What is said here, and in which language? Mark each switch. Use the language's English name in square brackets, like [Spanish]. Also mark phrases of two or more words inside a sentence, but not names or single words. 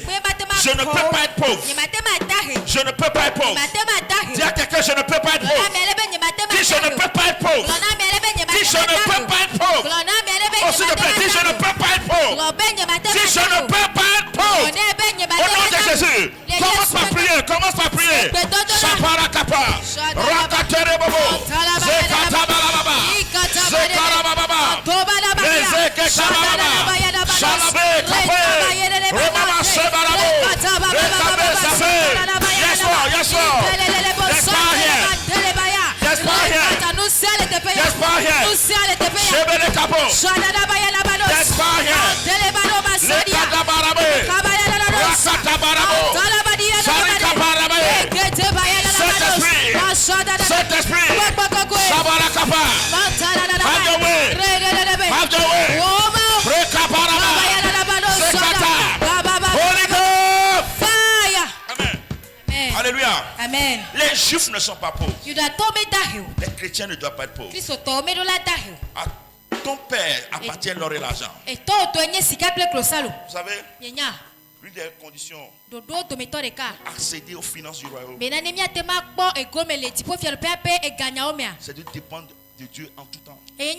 [French] Je ne peux pas être pauvre. Je ne peux pas être pauvre. Dis à quelqu'un, je ne peux pas être pauvre. Dis je ne peux pas être pauvre. Dis je ne peux pas être pauvre. Oh s'il te plaît, dis je ne peux pas être pauvre. Si je ne peux pas être pauvre, au nom de Jésus, commence par prier, commence par prier. Shaparakapa, Rakaterebobo, Zekatabalababa, Zekarababa, Ezekekababa, Shalabe Kape, Remama Sebarabo, Rekabe Safe. [English] Yes, Lord, yes, Lord. Yes, power here. Yes, power here. Yes, power here. Shebele Kapo. Yes, power here. Lekadabarabe, Rakatabarabo, Sarikabarabe, Saint-Esprit, Sabarakapa, have your way, have your way, Rekabaraba, Sekata, Holy Ghost, fire. [French] Amen. Alléluia. Amen. Les Juifs ne sont pas pauvres. Les chrétiens ne doivent pas être pauvres. Ton père appartient l'or et l'argent. Vous savez, l'une des conditions accéder aux finances du royaume, c'est de dépendre de Dieu en tout temps